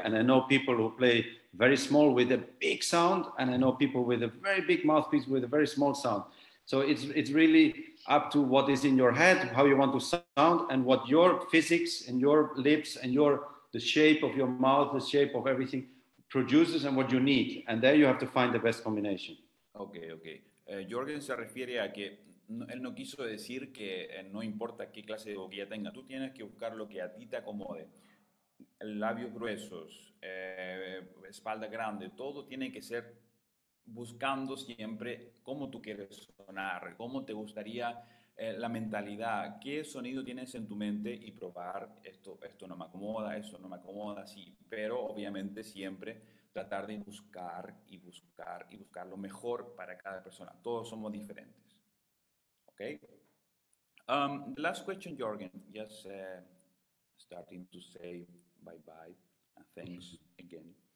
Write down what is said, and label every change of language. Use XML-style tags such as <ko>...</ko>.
<en>And I know people who play very small with a big sound, and I know people with a very big mouthpiece with a very small sound. So it's really up to what is in your head, how you want to sound, and what your physics and your lips and the shape of your mouth, the shape of everything produces, and what you need. And there you have to find the best combination. Ok, ok.</en> <es>Jorgen se refiere a que él no quiso decir que no importa qué clase de boquilla tenga, tú tienes que buscar lo que a ti te acomode. Labios gruesos, espalda grande, todo tiene que ser buscando siempre cómo tú quieres sonar, cómo te gustaría la mentalidad, qué sonido tienes en tu mente y probar esto no me acomoda, esto no me acomoda, sí, pero obviamente siempre tratar de buscar y buscar y buscar lo mejor para cada persona. Todos somos diferentes. Okay?</es> <en>The last question, Jorgen, just starting to say bye-bye and thanks again.</en>